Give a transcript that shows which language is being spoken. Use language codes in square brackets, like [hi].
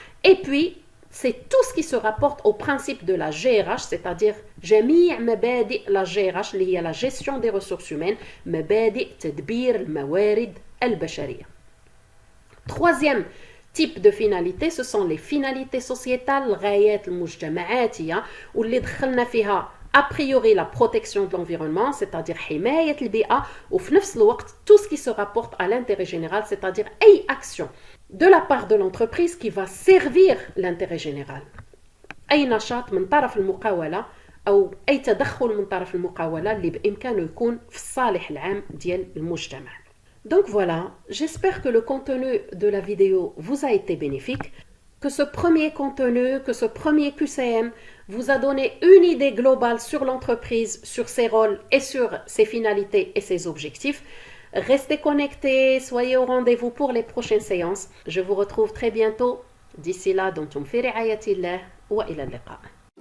[fr] Et puis c'est tout ce qui se rapporte au principe de la GRH, c'est-à-dire [ar] جميع مبادئ [fr] la GRH [ar] اللي هي [fr] la gestion des ressources humaines, [ar] مبادئ تدبير الموارد البشرية. [fr] Troisième type de finalité, ce sont les finalités sociétales, [ar] الغايات المجتمعاتية واللي دخلنا فيها [fr] a priori la protection de l'environnement, c'est-à-dire [ar] حماية البيئة, وفي نفس الوقت [fr] tout ce qui se rapporte à l'intérêt général, c'est-à-dire أي action de la part de l'entreprise qui va servir l'intérêt général. [ar] أي نشاط من طرف المقاولة أو أي تدخل من طرف المقاولة اللي بإمكانه يكون في الصالح العام ديال المجتمع. [fr] Donc voilà, j'espère que le contenu de la vidéo vous a été bénéfique, que ce premier contenu, que ce premier QCM vous a donné une idée globale sur l'entreprise, sur ses rôles et sur ses finalités et ses objectifs. Restez connectés, soyez au rendez-vous pour les prochaines séances. Je vous retrouve très bientôt. D'ici là, [ar] دمتم في رعاية الله وإلى اللقاء.